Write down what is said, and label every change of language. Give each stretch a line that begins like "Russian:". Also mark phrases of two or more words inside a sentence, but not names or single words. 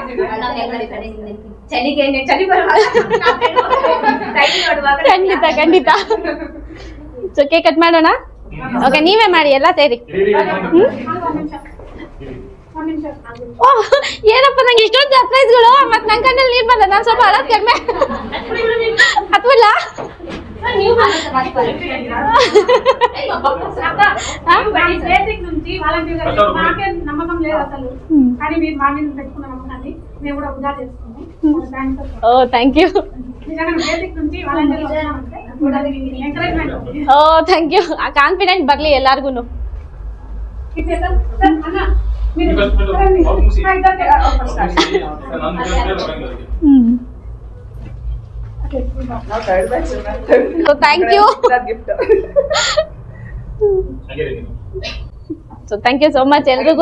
Kannada: ಖಂಡಿತ ಖಂಡಿತ. ಸೊ
English: cake cut
Kannada: ಮಾಡೋಣ. ಓಕೆ, ನೀವೇ ಮಾಡಿ ಎಲ್ಲ ಸೇರಿ. ಓಹ್ ಏನಪ್ಪ, ನಂಗೆ ಇಷ್ಟೊಂದು ಸರ್ಪ್ರೈಸ್ಗಳು. ಮತ್ತೆ ನನ್ನ ಕಣ್ಣಲ್ಲಿ ನೀರು ಬಂದ. ನಾನು ಸ್ವಲ್ಪ ಅಳೋದು ಕಡಿಮೆ. ಹತ್ಬಿಡ್ಲ?
English: Oh thank you. Oh thank you.
Kannada: ಆ ಕಾನ್ಫಿಡೆಂಟ್ ಬರ್ಲಿ ಎಲ್ಲಾರ್ಗು.
English: So thank you
Kannada: ಗಿಫ್ಟ್.
English: So thank you so much ಎಲ್ರಿಗೂ.